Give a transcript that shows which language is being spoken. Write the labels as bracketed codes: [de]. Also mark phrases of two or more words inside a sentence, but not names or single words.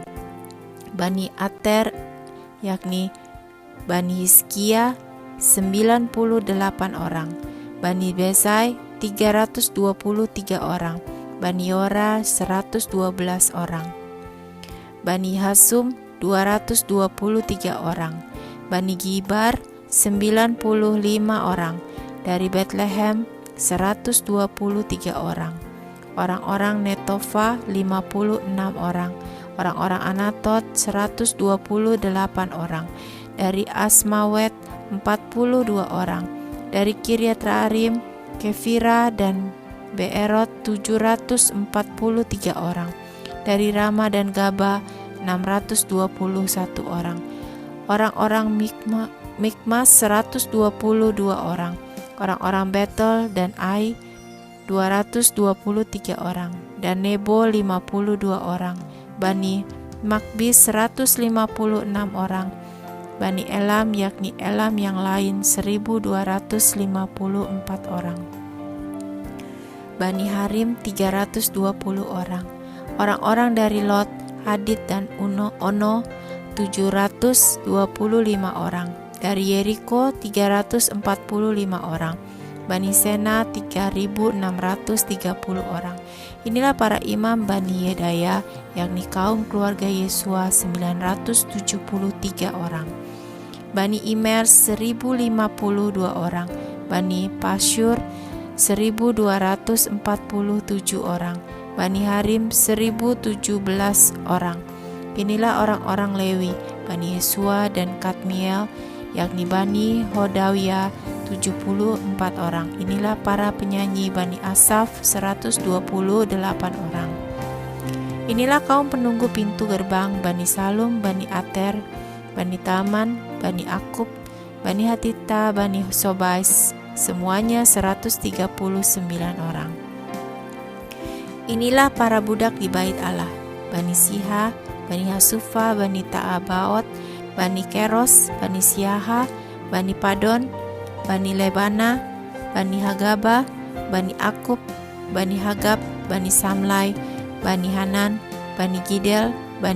[id] Bani Ater yakni Bani Hizkia 98 orang. Bani Besai 323 orang. Bani Yora 112 orang. Bani Hasum 223 orang. Bani Gibar 95 orang. Dari Bethlehem 123 orang. Orang-orang Netofa 56 orang. Orang-orang Anatot 128 orang. Dari Asmawet 42 orang. Dari Kiryat Raarim, Kefira dan Beerot 743 orang. Dari Rama dan Gaba 621 orang. Orang-orang Mikmas 122 orang. Orang-orang Betel dan Ai 223 orang. Dan Nebo 52 orang. Bani Makbis 156 orang. Bani Elam yakni Elam yang lain 1254 orang. Bani Harim 320 orang. Orang-orang dari Lot, Hadid dan Ono 725 orang. Dari Yeriko 345 orang. Bani Sena 3630 orang. Inilah para imam Bani Yedaya, yakni kaum keluarga Yesua 973 orang. Bani Imer 1052 orang. Bani Pasyur 1247 orang. Bani Harim 1017 orang. Inilah orang-orang Lewi, Bani Yesua dan Kadmiel, yakni Bani Hodawiyah 74 orang. Inilah para penyanyi Bani Asaf 128 orang. Inilah kaum penunggu pintu gerbang Bani Salum, Bani Ater, Bani Taman, Bani Akub, Bani Hatita, Bani Sobais, semuanya 139 orang. Inilah para budak di bait Allah, Bani Siha, Bani Hasufa, Bani Ta'abaot, Bani Keros, Bani Siaha, Bani Padon, Bani Lebana, Bani Hagaba, Bani Akub, Bani Hagab, Bani Samlai, Bani Hanan, Bani Gidel, Bani